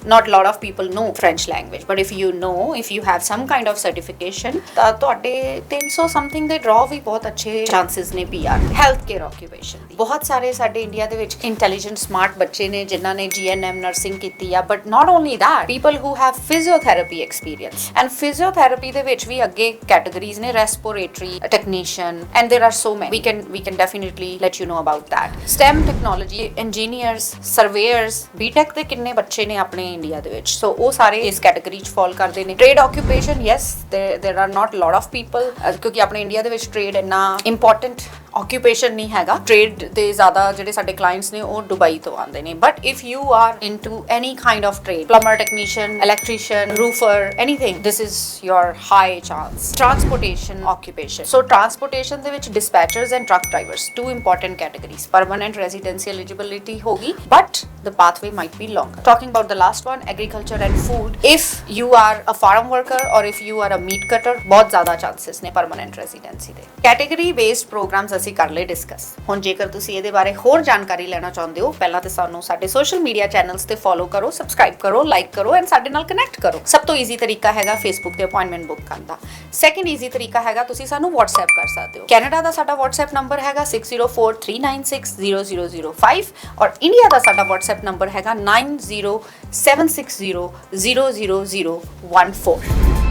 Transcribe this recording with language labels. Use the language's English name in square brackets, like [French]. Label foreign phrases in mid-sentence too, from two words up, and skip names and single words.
[English] Not lot of people know French language, but if you know, if you have some kind of certification [Punjabi] ਤਾਂ ਤੁਹਾਡੇ 300 ਸਮਥਿੰਗ ਦੇ ਡਰਾਅ ਵੀ ਬਹੁਤ ਅੱਛੇ ਚਾਂਸਸ ਨੇ PR। [English] health care occupation [Punjabi] ਦੀ ਬਹੁਤ ਸਾਰੇ ਸਾਡੇ ਇੰਡੀਆ ਦੇ ਵਿੱਚ [English] intelligent smart [Punjabi] ਬੱਚੇ ਨੇ ਜਿਨ੍ਹਾਂ ਨੇ GNM ਨਰਸਿੰਗ ਕੀਤੀ ਆ। [English] But not only that, people who have physiotherapy experience. [Punjabi] ਐਂਡ ਫਿਜ਼ੀਓਥੈਰੇਪੀ ਦੇ ਵਿੱਚ ਵੀ ਅੱਗੇ ਕੈਟਾਗਰੀਜ਼ ਨੇ, [English] respiratory technician, and there are so many. We can definitely let you know about that. STEM technology, engineers, surveyors, [Punjabi] BTech ਦੇ ਕਿੰਨੇ ਬੱਚੇ ਨੇ ਆਪਣੇ ਇੰਡੀਆ ਦੇ ਵਿੱਚ। ਸੋ ਉਹ ਸਾਰੇ ਇਸ ਕੈਟਾਗਰੀ 'ਚ ਫਾਲ ਕਰਦੇ ਨੇ। [English] trade occupation, yes there are not lot of people [Punjabi] ਕਿਉਂਕਿ ਆਪਣੇ ਇੰਡੀਆ ਦੇ ਵਿੱਚ ਟ੍ਰੇਡ ਇੰਨਾ [English] important occupation [Punjabi] ਨਹੀਂ ਹੈਗਾ। ਟ੍ਰੇਡ ਦੇ ਜ਼ਿਆਦਾ ਜਿਹੜੇ ਸਾਡੇ ਕਲਾਇੰਟਸ ਨੇ ਉਹ ਦੁਬਈ ਤੋਂ ਆਉਂਦੇ ਨੇ। [English] But if you are into any kind of trade, plumber, technician, electrician, roofer, anything, this is your high chance. transportation occupation, so transportation [Punjabi] ਦੇ ਵਿੱਚ [English] dispatchers and truck drivers, two important categories. Permanent residency eligibility hogi, but the pathway might be longer. Talking about the last one, agriculture and food, if you are a farm worker or if you are a meat cutter, [Punjabi] ਬਹੁਤ ਜ਼ਿਆਦਾ chances ने [English] permanent residency [Punjabi] ਦੇ। [English] Category based programs [Punjabi] ਅਸੀਂ ਕਰ ਲਏ ਡਿਸਕਸ। ਹੁਣ ਜੇਕਰ ਤੁਸੀਂ ਇਹਦੇ ਬਾਰੇ ਹੋਰ ਜਾਣਕਾਰੀ ਲੈਣਾ ਚਾਹੁੰਦੇ ਹੋ, ਪਹਿਲਾਂ ਤੇ ਸਾਨੂੰ ਸਾਡੇ [English] social media channels [Punjabi] ਤੇ ਫੋਲੋ ਕਰੋ, ਸਬਸਕ੍ਰਾਈਬ ਕਰੋ, ਲਾਈਕ ਕਰੋ ਐਂਡ ਸਾਡੇ ਨਾਲ ਕਨੈਕਟ ਕਰੋ। ਸਭ ਤੋਂ ਈਜ਼ੀ ਤਰੀਕਾ ਹੈਗਾ ਫੇਸਬੁੱਕ ਤੇ ਅਪਾਇੰਟਮੈਂਟ ਬੁੱਕ ਕਰਨ ਦਾ। [English] second easy [Punjabi] ਤਰੀਕਾ ਹੈਗਾ ਤੁਸੀਂ ਸਾਨੂੰ WhatsApp ਕਰ ਸਕਦੇ ਹੋ। ਕੈਨੇਡਾ ਦਾ ਸਾਡਾ WhatsApp ਨੰਬਰ ਹੈਗਾ 6043960005 ਔਰ ਇੰਡੀਆ ਦਾ ਸਾਡਾ WhatsApp ਨੰਬਰ ਹੈਗਾ 9076000014।